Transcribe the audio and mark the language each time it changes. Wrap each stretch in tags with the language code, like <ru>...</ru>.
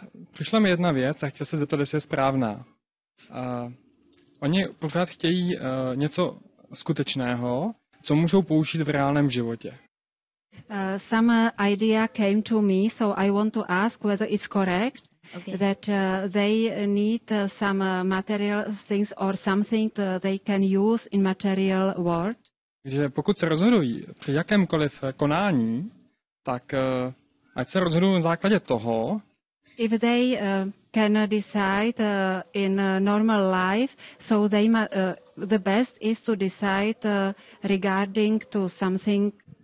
<cs>Přišla mi jedna věc a chtěl se zeptat, jestli je správná. Oni pořád chtějí něco skutečného, co můžou použít v reálném životě.</cs> <en>Some idea came to me, so I want to ask whether it's correct. Okay. That they need some material things or something they can use in material world.</en> <cs>Takže pokud se rozhodují při jakémkoliv konání, tak ať se rozhodují na základě toho.</cs> <en>If they can decide in normal life, so they the best is to decide regarding to something</en>